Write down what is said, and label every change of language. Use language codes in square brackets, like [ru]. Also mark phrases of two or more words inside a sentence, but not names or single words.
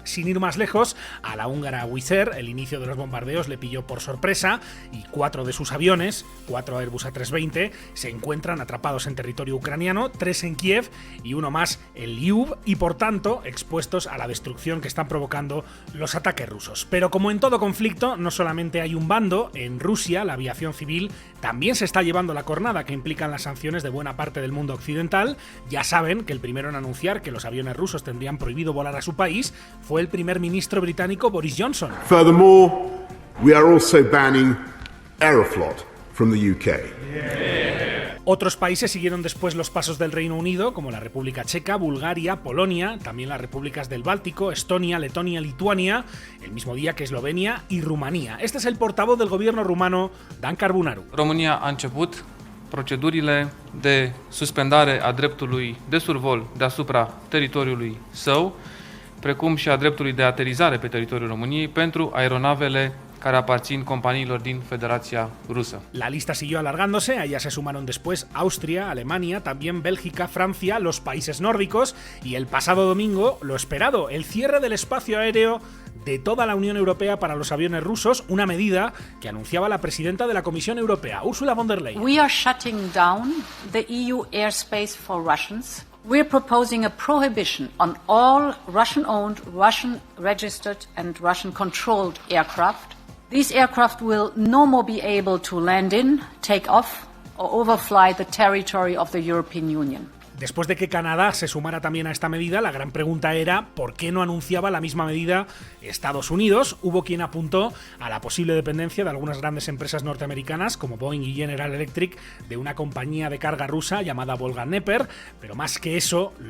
[es] Sin ir más lejos, a la húngara Wizz Air el inicio de los bombardeos le pilló por sorpresa y 4 de sus aviones, 4 Airbus A320, se encuentran atrapados en territorio ucraniano, 3 en Kiev y uno más en Lviv, y por tanto expuestos a la destrucción que están provocando los ataques rusos. Pero como en todo conflicto, no solamente hay un bando. En Rusia la aviación civil también se está llevando la cornada que implican las sanciones de buena parte del mundo occidental. Ya saben que el primero en anunciar que los aviones rusos tendrían prohibido volar a su país fue el primer ministro británico Boris Johnson. [en] Furthermore, we are also banning Aeroflot from the UK. [es] Otros países siguieron después los pasos del Reino Unido, como la República Checa, Bulgaria, Polonia, también las repúblicas del Báltico, Estonia, Letonia, Lituania, el mismo día que Eslovenia y Rumanía. Este es el portavoz del gobierno rumano, Dan Carbunaru. [ro] România a început procedurile de suspendare a dreptului de survol deasupra teritoriului său, precum și a dreptului de aterizare pe teritoriul României pentru aeronavele care aparțin companiilor din Federația Rusă. [es] La lista siguió alargándose, a ella se sumaron después Austria, Alemania, también Bélgica, Francia, los países nórdicos y el pasado domingo, lo esperado, el cierre del espacio aéreo de toda la Unión Europea para los aviones rusos, una medida que anunciaba la presidenta de la Comisión Europea, Ursula von der Leyen. [en] We are shutting down the EU airspace for Russians. We're proposing a prohibition on all Russian-owned, Russian-registered and Russian-controlled aircraft. These aircraft will no more be able to land in, take off or overfly the territory of the European Union. [es] Después de que Canadá se sumara también a esta medida, la gran pregunta era ¿por qué no anunciaba la misma medida Estados Unidos? Hubo quien apuntó a la posible dependencia de algunas grandes empresas norteamericanas como Boeing y General Electric de una compañía de carga rusa llamada Volga-Dnepr, pero más que eso, lo